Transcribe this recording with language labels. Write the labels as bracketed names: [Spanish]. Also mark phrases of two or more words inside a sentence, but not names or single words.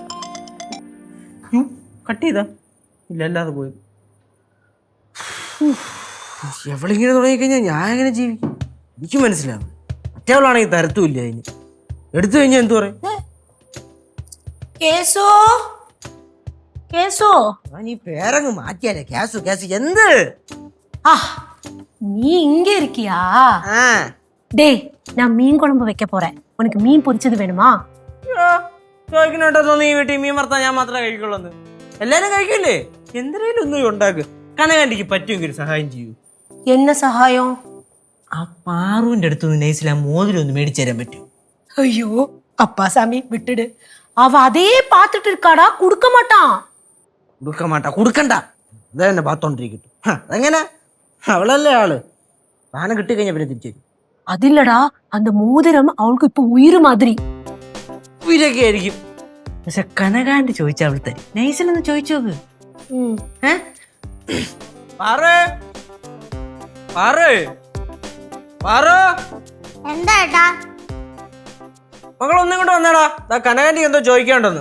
[Malayalam] കട്ട് ചെയ്താ ഇല്ല അല്ലാതെ പോയി എവളിങ്ങനെ തുടങ്ങിക്കഴിഞ്ഞാൽ ഞാൻ എങ്ങനെ ജീവിക്കും എനിക്ക് മനസ്സിലാവും മറ്റേവളാണെങ്കിൽ തരത്തുമില്ല അതിന് എടുത്തു കഴിഞ്ഞാൽ എന്തു പറയും നീ പേരങ്ങ് മാറ്റിയാലേ കേസു കേസു എന്ത് [Tamil] நீ இங்க இருக்கியா? டேய் நான் மீன் குழம்பு வைக்க போறேன். உனக்கு மீன் பொரிச்சது வேணுமா? [Malayalam] ചോദിക്കണോട്ടോ നീ വീട്ടിൽ മീൻ വറുത്താ ഞാൻ മാത്രമേ കഴിക്കുള്ളൂ. എല്ലാരും കഴിക്കില്ലേ? എന്തിനേലും ഒന്നും ഉണ്ടാക്ക്. കനകാന്റിക്ക് പറ്റുമെങ്കിൽ ഒരു സഹായം ചെയ്യൂ. [Tamil] என்ன சகாயம்? [Malayalam] ആ പാറുവിന്റെ അടുത്ത് നൈസിൽ ആ മോതിരം ഒന്ന് മേടിച്ചു തരാൻ പറ്റും? [Tamil] ஐயோ அப்பா சாமி விட்டுடு. அவ அதே பாத்துட்டு இருக்காடா, கொடுக்க மாட்டான். [Malayalam] കൊടുക്കണ്ട അതെ തന്നെ പാത്തോണ്ടിരിക്കട്ടെ. അതെങ്ങനെ അവളല്ലേ ആള് സാധനം കിട്ടിക്കഴിഞ്ഞാ പിന്നെ തിരിച്ചു [Tamil] அது இல்லடா, அந்த மோதிரம் அவளுக்கு இப்ப உயிர் மாதிரி. [Malayalam] ഉയരൊക്കെ ആയിരിക്കും. പക്ഷെ കനകാന്റി ചോദിച്ചാ അവൾ തരും. നൈസിലൊന്ന് ചോദിച്ചു നോക്ക്. എന്താ മകളൊന്നും കൊണ്ട് വന്നേടാ. കനകാന്റി എന്തോ ചോദിക്കാണ്ടെന്ന്.